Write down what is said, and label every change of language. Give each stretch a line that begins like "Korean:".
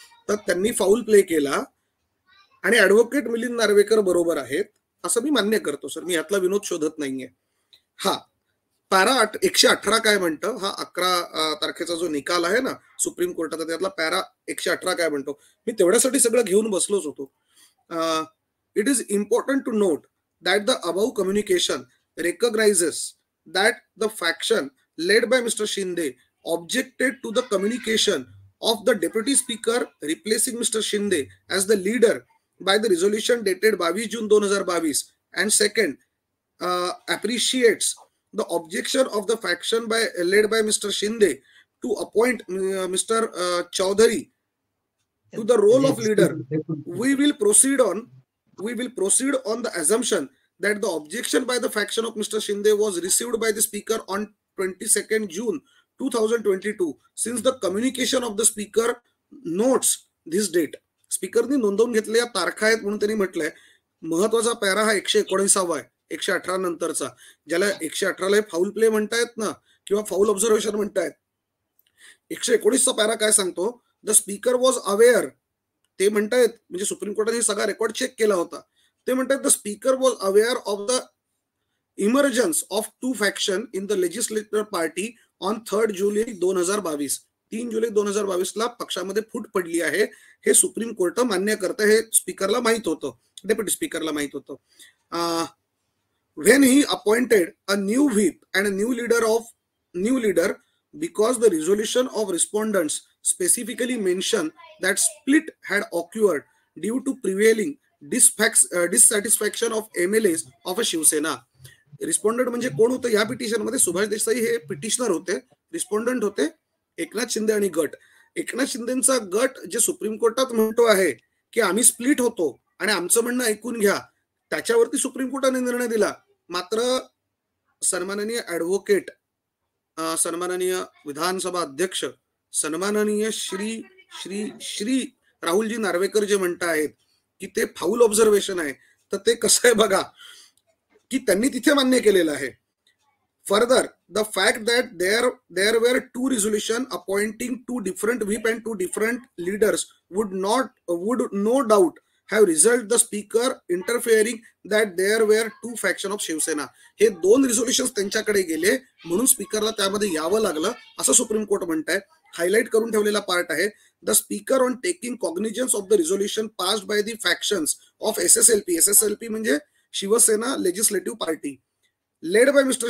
Marathi: तर त्यांनी foul play केला आणि ऍडव्होकेट मिलिंद नार्वेकर बरोबर आहेत असं मी मान्य करतो सर, मी यातला विनोद शोधत नाहीये. हा पॅरा 118 काय म्हणतं, हा 11 तारखेचा जो निकाल आहे ना सुप्रीम कोर्टाचा, त्यातला पॅरा 118 काय म्हणतो, मी तेवढ्यासाठी सगळं घेऊन बसलोच होतो.
English: It is important to note that the above communication recognizes that the faction led by Mr. Shinde objected to the communication of the Deputy Speaker replacing Mr. Shinde as the leader by the resolution dated 22 June 2022, and second, appreciates the objection of the faction led by Mr. Shinde to appoint Mr. Chaudhary to the role of leader, we will proceed on the assumption that the objection by the faction of Mr. Shinde was received by the speaker on 22nd June 2022. Since the communication of the speaker notes this date,
Marathi: स्पीकरनी नोंदवून घेतलेल्या तारखा आहेत म्हणून त्यांनी म्हटलंय. महत्वाचा para हा 119वा आहे, 118 नंतरचा, ज्याला 118ला फाऊल प्ले म्हणतायत ना, किंवा फाऊल ऑब्झर्वेशन म्हणतायत. 119चा पॅरा काय सांगतो?
English: the speaker was aware,
Marathi: ते म्हणतायत, म्हणजे सुप्रीम कोर्टाने सगळा रेकॉर्ड चेक केला होता. ते म्हणतात
English: The speaker was aware of the emergence of two faction in the legislative party on 3 July 2022.
Marathi: 3 जुलै 2022ला पक्षामध्ये फूट पडली आहे, हे सुप्रीम कोर्ट मान्य करतं. हे स्पीकरला माहित होतं, डेप्युटी स्पीकरला माहित होतं.
English: when he appointed a new whip and a new leader because the resolution of respondents specifically mentioned that split had occurred due to prevailing dissatisfaction of MLAs of a Shiv Sena.
Marathi: Respondent म्हणजे कोण होतं या petition मध्ये? सुभाष देसाई हे petitioner होते, respondent होते एकनाथ शिंदे आणि गट. एकनाथ शिंदेचा गट जे सुप्रीम कोर्टात म्हणतो आहे की आम्ही स्प्लिट होतो आणि आमचं म्हणणं ऐकून घ्या, त्याच्यावरती सुप्रीम कोर्टाने निर्णय दिला. मात्र सन्माननीय ऍडव्होकेट, सन्माननीय विधानसभा अध्यक्ष, सन्माननीय श्री श्री श्री राहुलजी नार्वेकर जे म्हणतायत की ते फाऊल ऑब्झर्वेशन आहे, तर ते कसं आहे बघा की त्यांनी तिथे मान्य केलेलं आहे.
English: Further, the fact that there were two resolutions appointing two different whip and two different leaders would no doubt have resulted the speaker interfering that there were two faction of Shiv Sena.
Marathi: हे 2 रिझोल्युशन्स त्यांच्याकडे गेले म्हणून स्पीकरला त्यामध्ये यावं लागलं असं supreme court म्हणतंय. Highlight करून ठेवलेला पार्ट आहे.
English: the speaker on taking cognizance of the resolution passed by the factions of SSLP
Marathi: म्हणजे Shiv Sena legislative party
English: led by Mr.